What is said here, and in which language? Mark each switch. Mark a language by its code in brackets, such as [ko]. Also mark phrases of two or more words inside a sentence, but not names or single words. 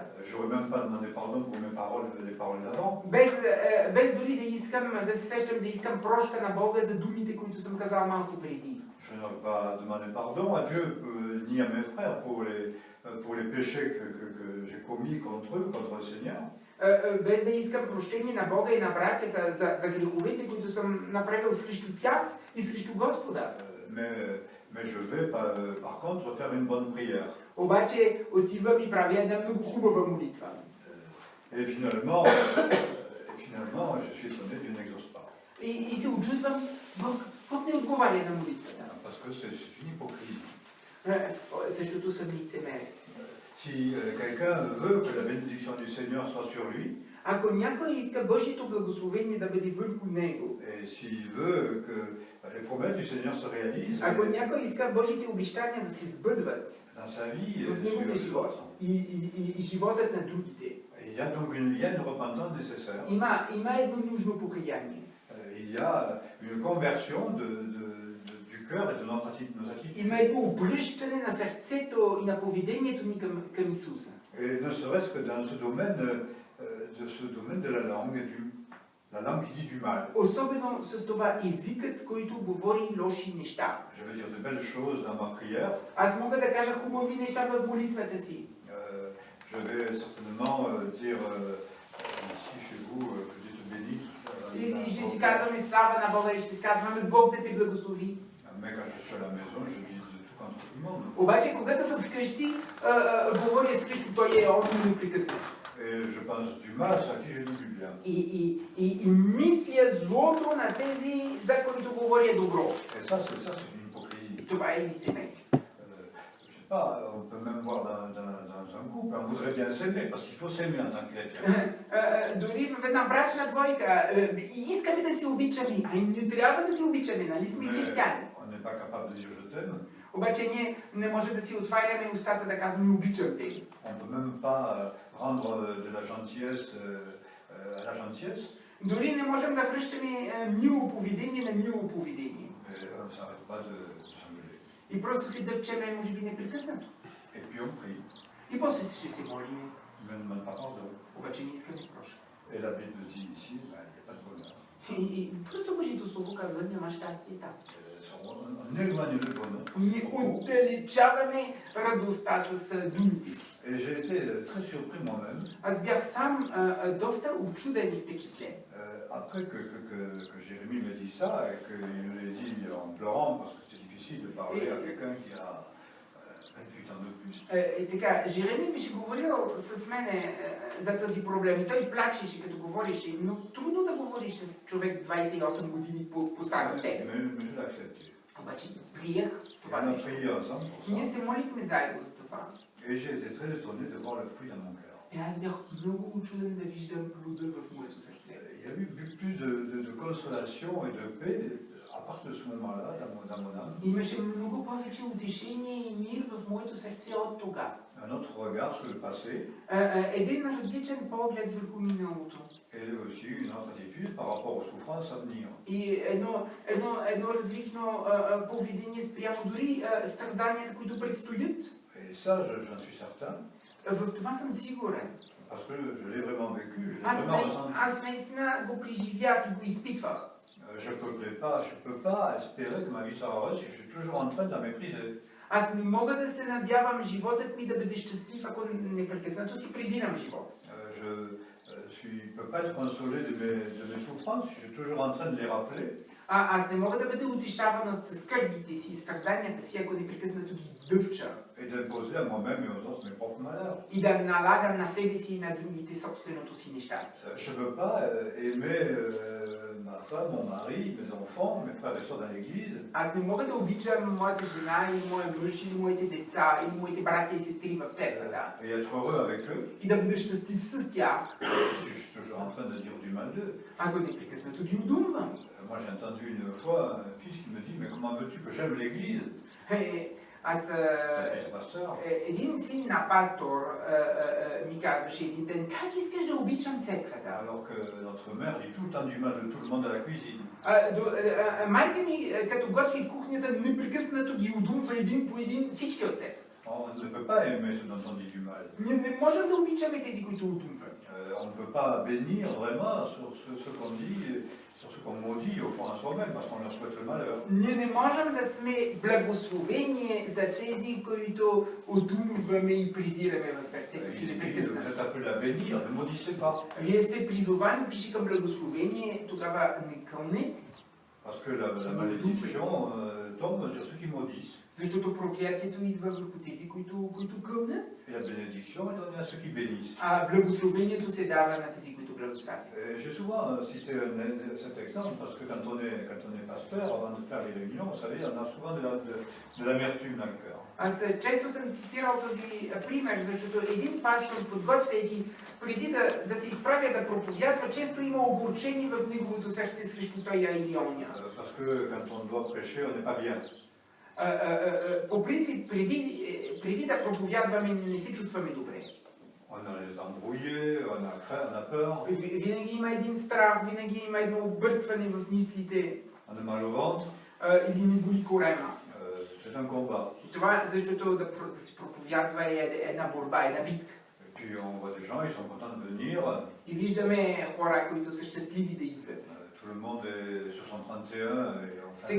[fr] Je n'aurais même pas demandé pardon pour mes paroles, les paroles d'avant. [bg] Без дори да се сещам да искам прошка на Бога за думите, които съм казал малко преди. [fr] Je n'aurais pas demandé pardon à Dieu ni à mes frères pour les péchés que j'ai commis contre eux, contre le Seigneur. [bg] Без да искам прощение на Бога и на братята за греховете, които съм направил срещу тях и срещу Господа. [fr] Mais je vais par contre faire une bonne prière. [bg] Обаче отивам и правя една много хубава молитва. [fr] Et finalement, je suis étonné, Dieu n'exauce pas. [bg] И се очудвам, Бог не отговаря на молитвата. [fr] Parce que c'est une hypocrisie. [bg] Защото съм лицемерен. [fr] Si quelqu'un veut que la bénédiction du Seigneur soit sur lui, [bg] ако някой иска Божието благословение да бъде върху него, [fr] et s'il veut que les promesses du Seigneur se réalisent, [bg] ако някой иска Божите обещания да се сбъдват [fr] dans sa vie, [bg] в неговия живот и животът на другите, [fr] il y a donc une repentance nécessaire. [bg] Има едно нужно покаяние. [fr] Il y a une conversion du cœur et de nos attitudes. [bg] Има едно обръщане на сърцето и на поведението ни към Исуса. [fr] Et ne serait-ce que dans ce domaine de la langue qui dit du mal. [bg] Особено с това езикът, който говори лоши неща. [fr] Je vais dire de belles choses dans ma prière. [bg] Аз мога да кажа хубави неща в молитвата си. [fr] Je vais certainement dire ici chez vous que Dieu te bénisse. [bg] И ще си казваме слава на Бога и ще си казваме Бог да те благослови. [fr] Mais quand je suis à la maison, je dis de tout contre tout le monde. [bg] Обаче, когато съм вкъщи, говоря срещу той он непрекъснато. [fr] Et je pense du mal à qui j'ai dit du bien. [bg] И мисля злото на тези, за които говоря добро. [fr] Et ça, c'est une hypocrisie. [bg] И това е лицемерие. [fr] Je sais pas, on peut même voir dans un couple, on voudrait bien s'aimer, parce qu'il faut s'aimer en tant que chrétien. [bg] Дори в една брачна двойка, искаме да се обичаме, а и ние трябва да се обичаме, нали сме християни. [fr] On n'est pas capable de dire je t'aime. [bg] Обаче ние не може да си отваряме устата да казваме обичам те. [fr] On ne peut même pas rendre de la gentillesse à la gentillesse. [bg] Дори не можем да връщаме мило поведение на мило поведение. [fr] Mais on ne s'arrête pas de s'engueuler. [bg] И просто си дъвчеме, може би, непрекъснато. [fr] Et puis on prie. [bg] И после ще се молим. [fr] Mais on ne demande pas pardon. [bg] Обаче не искаме прошка. [fr] Et la Bible dit ici, il n'y a pas de bonheur. [bg] И просто Божието Слово казва, няма щастие там. [fr] On éloigne le bonheur. [bg] Ние отдалечаваме радостта с думите си. [fr] Et j'ai été très surpris moi-même. [bg] Аз бях сам доста учуден и впечатлен. [fr] Après que Jérémie me dit ça et qu'il me l'ait dit en pleurant, parce que c'est difficile de parler à quelqu'un qui a 28 ans de plus. [bg] И така, Жереми беше говорил с мене за този проблем и той плачеше като говореше, но трудно да говориш с човек 28 години по старата тема. Обаче приех това нещо. Ние се молихме заедно за това. [fr] Et j'ai été très étonné de voir le fruit dans mon cœur. [bg] И аз бях много учуден да виждам плода в моето сърце. [fr] Il y a eu plus de consolation et de paix à partir de ce moment-là dans mon âme. [bg] Имаше много повече утешение и мир в моето сърце от тогава. [fr] Un autre regard sur le passé. [bg] Един различен поглед върху миналото. [fr] Et aussi une autre attitude par rapport aux souffrances à venir. [bg] И едно различно поведение спрямо дори страданията, които предстоят. [fr] Et ça, j'en suis certain. [bg] В това съм сигурен. [fr] Parce que je l'ai vraiment vécu, je l'ai vraiment ressenti. [bg] Аз наистина го преживях и го изпитвах. [fr] Je peux pas espérer que ma vie sera heureuse si je suis toujours en train de la mépriser. [bg] Аз не мога да се надявам животът ми да бъде щастлив, ако непрекъснато си презирам живота. [fr] je ne peux pas être consolé de mes souffrances, je suis toujours en train de les rappeler. [bg] Аз не мога да бъда утешаван от скърбите си, страданията си, ако непрекъснато ги дъвча. [fr] Et d'imposer à moi-même et aux autres mes propres malheurs. [bg] И да налагам на себе си и на другите собственото си нещастие. [fr] Je ne peux pas aimer ma femme, mon mari, mes enfants, mes frères et sœurs dans l'église. [bg] Аз не мога да обичам моята жена или моя мъж или моите деца или моите братя и сестри в църквата. [fr] Et être heureux avec eux. [bg] И да бъда щастлив с тях. [fr] Si je suis toujours en train de dire du mal d'eux. [bg] Ако непрекъснато ги удумвам. [fr] Moi j'ai entendu une fois un fils qui me dit mais comment veux-tu que j'aime l'église? [bg] Аз [fr] Pasteur. [bg] един син на пастор ми казваше един ден, как искаш да обичам църквата? [fr] Alors que notre mère dit tout le temps du mal de tout le monde à la cuisine. [bg] Майка ми, като готви в кухнята, непрекъснато ги удумва един по един всички от църквата. [fr] On ne peut pas aimer ceux dont on dit du mal. [bg] Ние не можем да обичаме тези, които удумват. [fr] On ne peut pas bénir vraiment sur ce qu'on dit, sur ce qu'on maudit au fond à soi-même, parce qu'on leur souhaite le malheur. [bg] Ние не можем да сме благословение за тези, които удумваме и презираме в сърцето си непрекъснато. [fr] Vous êtes appelé à bénir, ne maudissez pas. [bg] Вие сте призовани пиши към благословение, тогава не кълнете. [fr] Parce que la malédiction tombe sur ceux qui maudissent. [bg] Защото проклятието идва върху тези, които кълнат. [fr] Et la bénédiction est donnée à ceux qui bénissent. [bg] А благословението се дава на тези, които благославят. [fr] J'ai souvent cité cet exemple parce que quand on est pasteur, avant de faire les réunions, vous savez, on a souvent de l'amertume dans le cœur. [bg] Аз често съм цитирал този пример, защото един пастор, подготвяйки преди да се изправя да проповядва, често има огорчение в неговото сърце срещу той или оня. [fr] Parce que quand on doit prêcher, on n'est pas bien. [bg] По принцип, преди да проповядваме, не се чувстваме добре. [fr] On a les embrouillés, on a peur. [bg] Винаги има един страх, винаги има едно объркване в мислите. [fr] On a mal au ventre. [bg] Или ни боли корема. [fr] C'est un combat. [bg] Това, защото да се проповядва е една борба, една битка. [fr] Et puis on voit des gens, ils sont contents de venir. [bg] И виждаме хора, които са щастливи да идват. [fr] Tout le monde est sur son 31 et